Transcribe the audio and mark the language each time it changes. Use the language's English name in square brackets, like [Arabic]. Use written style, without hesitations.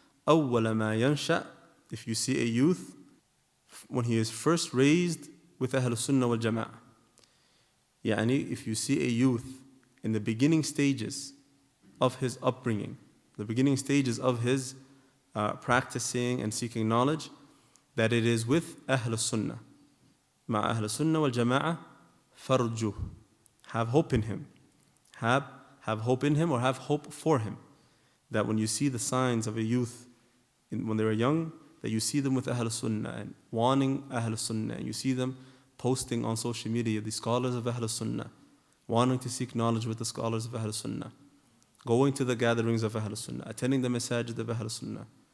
[Arabic] أول ما ينشأ, [English] if you see a youth when he is first raised with Ahlul Sunnah wal Jama'ah. Yani, if you see a youth in the beginning stages of his upbringing, the beginning stages of his practicing and seeking knowledge, that it is with Ahlul Sunnah. [Arabic] مع أهل السنة والجماعة فرجه. [English] Have hope in him. Have hope in him, or have hope for him. That when you see the signs of a youth when they were young, that you see them with Ahl Sunnah and wanting Ahl Sunnah, and you see them posting on social media, the scholars of Ahl Sunnah, wanting to seek knowledge with the scholars of Ahl Sunnah, going to the gatherings of Ahl Sunnah, attending the masjid of Ahl Sunnah.